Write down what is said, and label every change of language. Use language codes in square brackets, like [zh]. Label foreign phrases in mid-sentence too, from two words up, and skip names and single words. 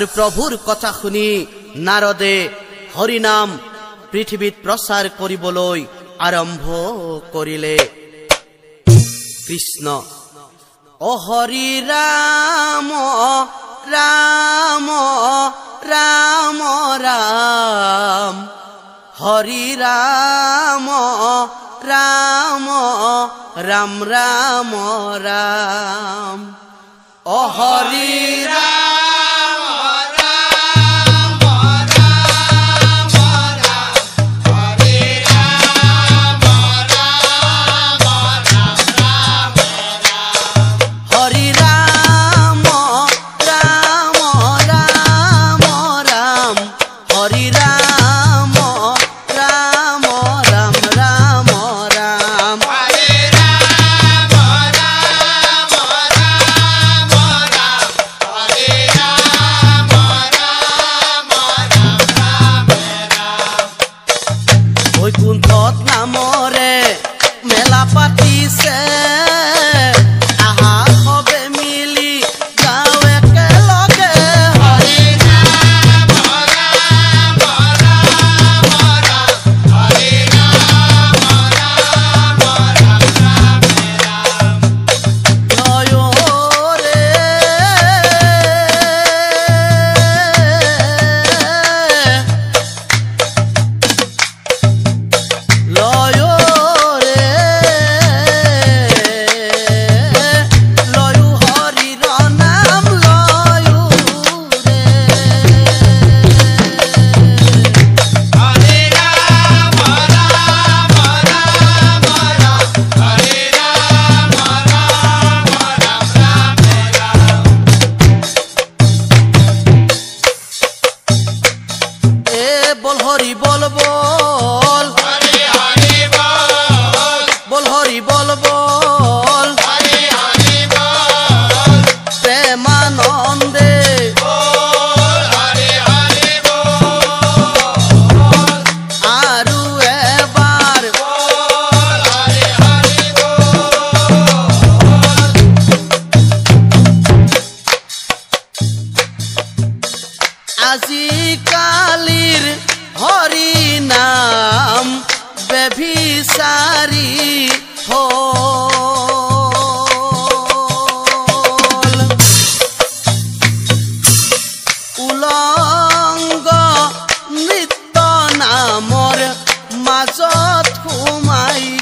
[as] প্ৰভুৰ কথা শুনি নাৰদে হৰিনাম পৃথিৱীত প্ৰচাৰ কৰিবলৈ আৰম্ভ কৰিলে কৃষ্ণ ও হৰি ৰাম ৰাম ৰাম ৰাম হৰি ৰাম ৰাম ৰাম ৰাম ৰাম ও হৰি [bn] রাম রাম রাম রাম হরে রাম রাম রাম হরি রাম রাম রাম রাম হরি রাম রাম রাম রাম রাম হরে রাম রাম রাম রাম হরে রাম রাম রাম [as] বৈকুণ্ঠত নামৰে মেলা পাতিছে আহা সবে মিলি যাওঁ একেলগে [bn] হরে রাম রাম রাম রাম হরে রাম রাম [as] লয়ৰে লয়ৰে লয়ো হৰিৰ নাম লয়ো ৰে [bn] হরে রাম রাম রাম রাম হরে রাম এ বল হরি বল বল হরে হরে বল বল হরি বল বল হরে হরে বল প্রেমানন্দে বল হরে হরে [as] আৰু এবাৰ [bn] বল হরে হরে [as] আজিকালিৰ হৰি নাম বেভিচাৰী হ'ল উলংগ নৃত্য নামৰ মাজত সোমাই